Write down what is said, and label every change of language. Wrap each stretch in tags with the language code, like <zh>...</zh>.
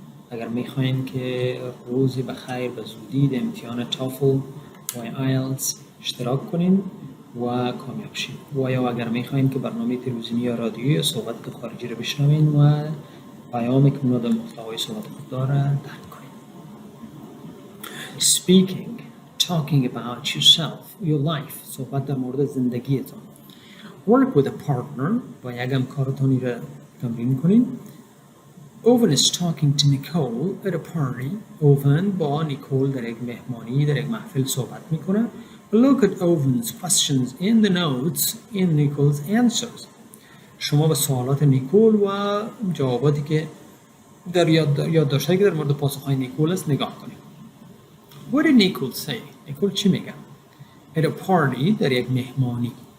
<fa>اگر میخواین که روزی بخیر به زودی در امتحان تافل و آیلتس اشتراک کنین و کامیاب شین و یا اگر میخواین که برنامه تلویزیونی یا رادیویی یا صحبت خارجی را بشنوین و پیامی که منو در محتوای صحبت خود داره درک کنین.</fa> <en>Speaking, talking about yourself, your life.</en> <fa>صحبت در مورد زندگیتان.</fa> <en>Work with a partner.</en> <fa>با یک همکارتانی را تمرین کنین.</fa> <en>Owen is talking to Nicole at a party.</en> <fa>Owen با نیکول در یک مهمانی در یک محفل صحبت میکنه.</fa> <en>Look at Owen's questions in the notes in Nicole's answers.</en> <fa>شما به سوالات نیکول و جواباتی که در یادداشت‌هایی که در مورد پاسخهای نیکول است نگاه کنید.</fa> <en>What did Nicole say?</en> <fa>نیکول چی میگه؟</fa> <en>At a party</en> <fa>در یک مهمانی.</fa>